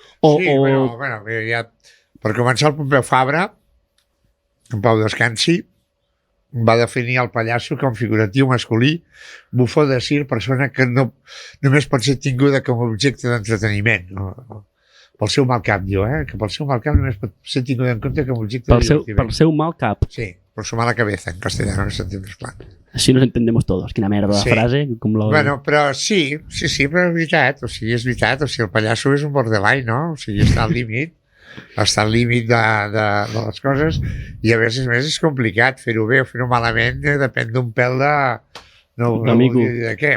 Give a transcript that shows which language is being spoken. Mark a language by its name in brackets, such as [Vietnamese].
[Catalan] Bueno, ja, per començar, el Pompeu Fabra, en Pau Descansi, va definir el pallasso com figuratiu masculí, bufó de circ, persona que només pot ser tinguda com a objecte d'entreteniment. Pel seu mal cap, diu, que pel seu mal cap només pot ser tinguda en compte com a objecte de divertiment. Pel seu mal cap. [Spanish] Sí, por su mala cabeza, en castellano, [Catalan] no sentimos clar. Així [Spanish] nos entendemos todos. [Catalan] Quina merda de frase. Com la... Bueno, però sí, però és veritat. O sigui, és veritat. O sigui, el pallasso és un borderline, no? O sigui, està al límit. Està al límit de les coses i a més és complicat fer-ho bé o fer-ho malament, depèn d'un pèl de... No vull dir de què.